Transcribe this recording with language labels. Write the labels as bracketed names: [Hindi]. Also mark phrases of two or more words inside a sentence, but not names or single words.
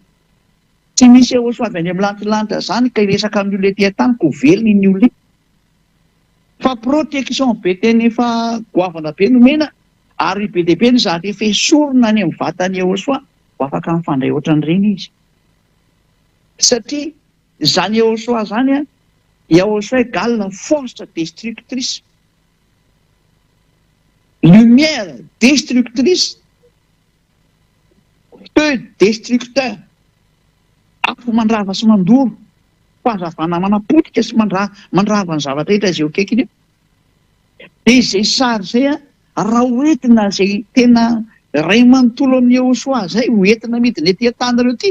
[Malagasy] Tsy misy Ahosoa avy any amin'ny lanitra zany ka hiresaka amin'ny olona ety an-tany ko velona iny olona. Fa protection be teny efa goavana be nomena ary be dehibe ny zany efa esorina any amin'ny vatany Ahosoa ho afaka mifandray ohatran'ireny izy. Satria zany Ahosoa zany Ahosoa [French] égale force destructrice. Lumière destructrice. Feu destructeur. [Malagasy] Afo mandrava sy mandoro. Fahazavana manapotika sy mandrava ny zavatra rehetra izay akekiny eo. Dia izay sary izay raha hoentina izay tena ray manontolo amin'ny Ahosoa izay hoentina midina ety an-tanareo ty.